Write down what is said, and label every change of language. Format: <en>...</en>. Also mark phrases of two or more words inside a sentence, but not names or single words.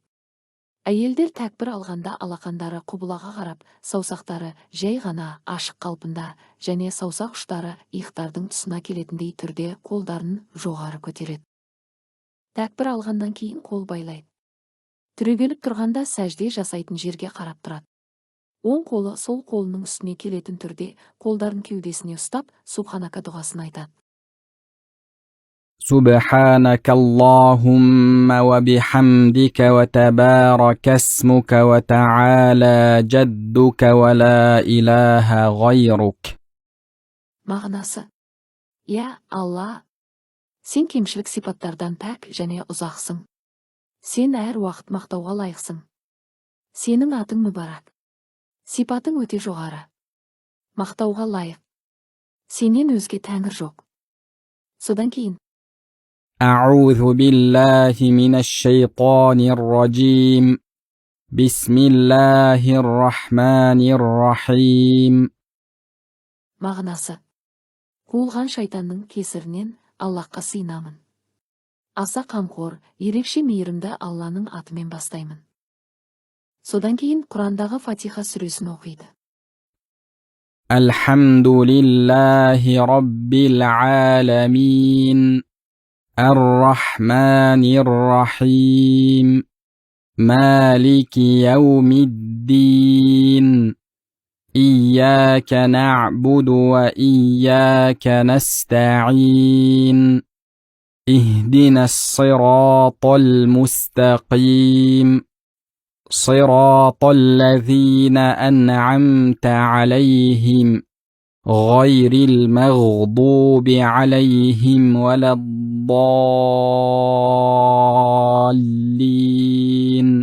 <kk>Әйелдер тәкбір алғанда алақандары құбылаға қарап, саусақтары жай ғана ашық қалпында және саусақ ұштары иықтардың тұсына келетіндей түрде қолдарын жоғары көтереді. Тәкбір алғаннан кейін қол байлайды. Түрегеліп тұрғанда сәжде жасайтын жерге қарап тұрады. Оң қолы сол қолының үстіне келетін түрде қолдарын кеудесіне ұстап, Субханака дұғасын айтады.</kk> <ar>سبحانك اللهم وبحمدك وتبارك اسمك وتعالى جدك ولا إله غيرك.</ar> <kk>Мағынасы: Я Алла, сен кемшілік сипаттардан пәк және ұзақсың. Сен әр уақыт мақтауға лайықсың. Сенің атың мүбарак. Сипатың өте жоғары. Мақтауға лайық. Сенен өзге тәңір жоқ. Содан кейін:</kk> <ar>أعوذ بالله من الشيطان الرجيم بسم الله الرحمن الرحيم.</ar> <kk>Мағынасы: Қуылған шайтанның кесірінен Аллахқа сыйынамын. Аса қамқор, ерекше мейірімді Алланың атымен бастаймын. Содан кейін Құрандағы Фатиха сүресін оқиды.</kk> <ar>الحمد لله رب العالمين. الرحمن الرحيم مالك يوم الدين إياك نعبد وإياك نستعين اهدنا الصراط المستقيم صراط الذين أنعمت عليهم غير المغضوب عليهم ولا الضالين.</ar>